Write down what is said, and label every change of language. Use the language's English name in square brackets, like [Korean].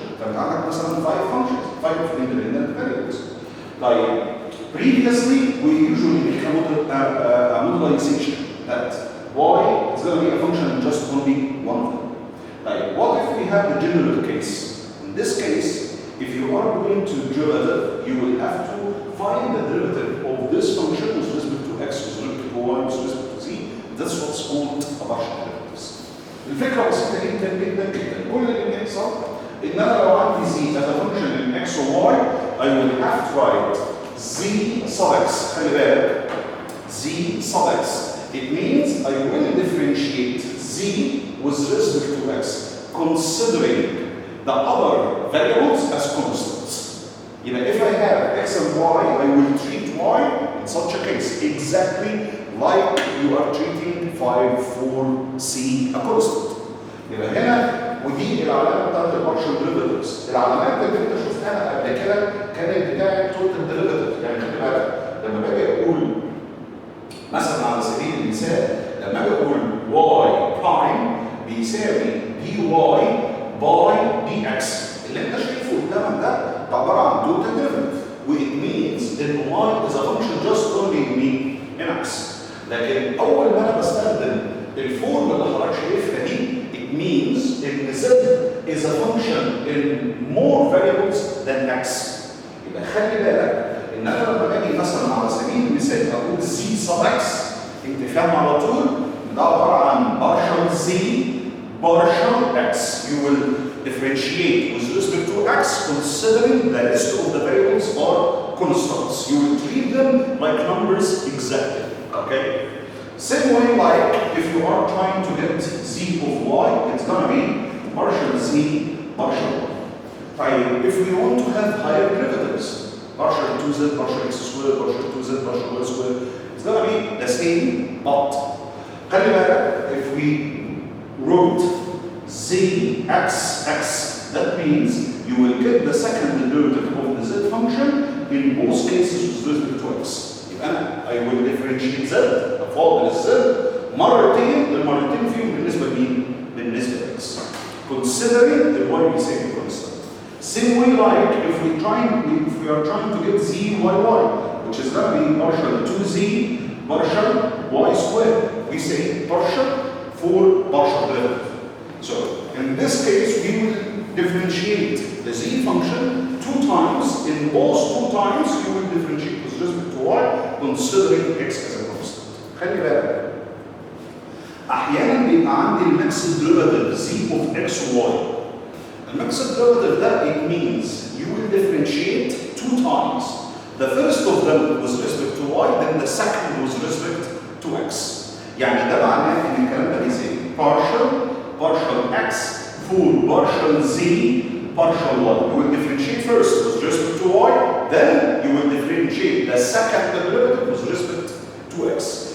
[Arabic] فأنت عندك مثلا 5 independent variables. [English] طيب previously, we usually make a modelization that y is going to be a function in just only one of them. Like, what if we have the general case? In this case, if you are going to derivative, you will have to find the derivative of this function with respect to x, with respect to y, with respect to z. That's what's called a partial derivatives. [Arabic] الفكرة بسيطة جدا جدا جدا. كل اللي بيحصل إن أنا لو عندي [English] z as a function in x or y, I will have to write z sub x. [Arabic] خلي بالك [English] z sub x. It means I will differentiate z with respect to x, considering the other variables as constants. If I have x and y, I will treat y in such a case exactly like you are treating 5, 4, c a constant. [Arabic] هنا ودي العلامه بتاعت البارشال ديريفاتيفز. العلامات اللي انت شفتها قبل كده كانت بتاعت توتال ديريفاتيف. يعني خلي بالك لما باجي اقول مثلا على سبيل المثال، لما باجي اقول y برايم بيساوي dy باي dx، اللي انت شايفه قدامك ده عباره عن توتال ديريفاتيف. [English] وit means ان y is a function just only in x. [Arabic] لكن اول ما انا بستخدم الفورم اللي حضرتك شايفها دي، [English] it means ان z is a function in more variables than x. [Arabic] يبقى خلي بالك ان انا لما باجي مثلا على سبيل المثال اقول z sub x، انت فاهم على طول ده عباره عن [English] partial z partial x. You will differentiate with respect to x considering the rest of the variables are constants. You will treat them like numbers exactly. Okay? Same way like if you are trying to get z of y, it's gonna be partial z partial y. Right? If we want to have higher derivatives, partial 2z, partial x squared, partial 2z, partial y squared, it's gonna be the same, but [Arabic] خلي بالك [English] if we wrote z x, that means you will get the second derivative of the z function in both cases with respect to x. [Arabic] يبقى انا [English] I will differentiate z [Arabic] افاضل الz مرتين، المرتين فيهم بالنسبه لمين؟ بالنسبه ل x. [English] Considering the y we say constant. Same way like if we are trying to get z y, which is going to be partial 2z partial y squared. We say partial for partial derivative. So in this case we will differentiate the z function 2 times. In both 2 times you will differentiate with respect to y considering x as a constant. [Arabic] خلي بالك احيانا بيبقى عندي الميكسد ديريفاتيف z of x و y. الميكسد ديريفاتيف ده [English] it means you will differentiate 2 times. The first of them with respect to y, then the second with respect to x. [Arabic] يعني ده معناه ان الكلام ده بيساوي [English] partial x for partial z partial y. You will differentiate first with respect to y, then you will differentiate the second derivative with respect to x.